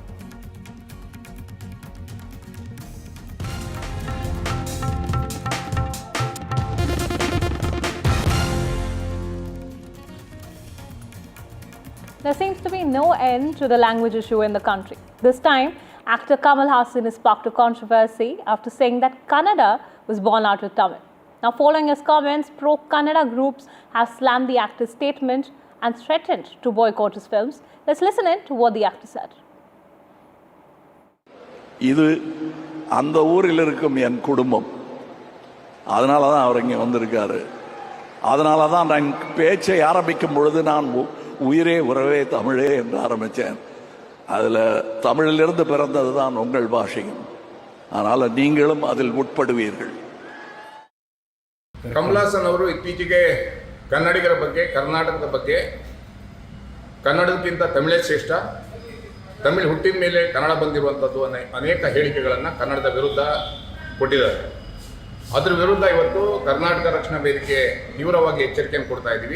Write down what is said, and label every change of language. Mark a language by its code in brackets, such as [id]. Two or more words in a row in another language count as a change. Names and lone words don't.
[en] There seems to be no end to the language issue in the country. This time, actor Kamal Haasan is sparked a controversy after saying that Kannada was born out of Tamil. Now, following his comments, pro-Kannada groups have slammed the actor's statement and threatened to boycott his films. Let's listen in to what the actor said. [ta] இது அந்த ஊரில் இருக்கும் என் குடும்பம். அதனால தான் அவர் இங்கே வந்திருக்காரு. அதனால தான் நான் பேச்சை ஆரம்பிக்கும் பொழுது நான் உயிரே உறவே தமிழே என்று ஆரம்பித்தேன். அதில் தமிழிலிருந்து பிறந்தது தான் உங்கள் பாஷையும். அதனால் நீங்களும் அதில் உட்படுவீர்கள். [kn] ಕಮಲಾಸನ್ ಅವರು ಇತ್ತೀಚೆಗೆ ಕನ್ನಡಿಗರ ಬಗ್ಗೆ, ಕರ್ನಾಟಕದ ಬಗ್ಗೆ, ಕನ್ನಡಕ್ಕಿಂತ ತಮಿಳೇ ಶ್ರೇಷ್ಠ, ತಮಿಳು ಹುಟ್ಟಿದ ಮೇಲೆ ಕನ್ನಡ ಬಂದಿರುವಂಥದ್ದು ಅನೇಕ ಹೇಳಿಕೆಗಳನ್ನು ಕನ್ನಡದ ವಿರುದ್ಧ ಕೊಟ್ಟಿದ್ದಾರೆ. ಅದರ ವಿರುದ್ಧ ಇವತ್ತು ಕರ್ನಾಟಕ ರಕ್ಷಣಾ ವೇದಿಕೆ ತೀವ್ರವಾಗಿ ಎಚ್ಚರಿಕೆಯನ್ನು ಕೊಡ್ತಾ ಇದ್ದೀವಿ.